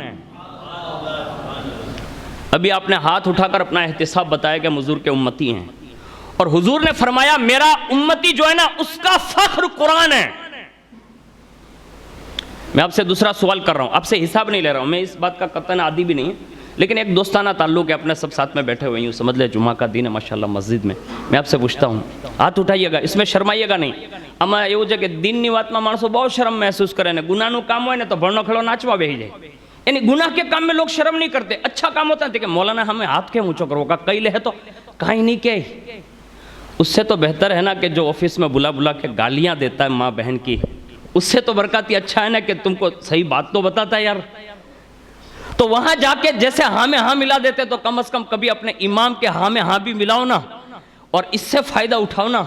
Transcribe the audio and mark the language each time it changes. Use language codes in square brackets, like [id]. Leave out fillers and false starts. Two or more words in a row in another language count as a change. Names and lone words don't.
[ur] ابھی آپ نے ہاتھ اٹھا کر اپنا احتساب بتایا کہ ہم حضور کے امتی ہیں، اور حضور نے فرمایا میرا امتی جو ہے نا اس کا فخر قرآن ہے۔ میں آپ سے دوسرا سوال کر رہا ہوں، آپ سے حساب نہیں لے رہا ہوں، میں اس بات کا قطعاً عادی بھی نہیں ہے، لیکن ایک دوستانہ تعلق ہے، اپنے سب ساتھ میں بیٹھے ہوئے ہیں، سمجھ لے جمعہ کا دن ہے ماشاءاللہ مسجد میں، میں آپ سے پوچھتا ہوں، ہاتھ اٹھائیے گا، اس میں شرمائیے گا نہیں۔ اما [gu] એવું છે કે દિનની વાતમાં માણસો બહુ શરમ મહેસૂસ કરે ને ગુનાનું કામ હોય ને તો ભણનો ખેડો નાચવા બેસી જાય [ur] یعنی گناہ کے کام میں لوگ شرم نہیں کرتے، اچھا کام ہوتا ہے دیکھیں مولانا ہمیں ہاتھ کے اونچا کرو کا کئی لے تو کہیں نہیں کہ اس سے تو بہتر ہے نا کہ جو آفس میں بلا بلا کے گالیاں دیتا ہے ماں بہن کی، اس سے تو برکت ہی اچھا ہے نا کہ تم کو صحیح بات تو بتاتا ہے یار. تو وہاں جا کے جیسے ہاں میں ہاں ملا دیتے تو کم از کم کبھی اپنے امام کے ہاں میں ہاں بھی ملاؤ نا اور اس سے فائدہ اٹھاؤ نا.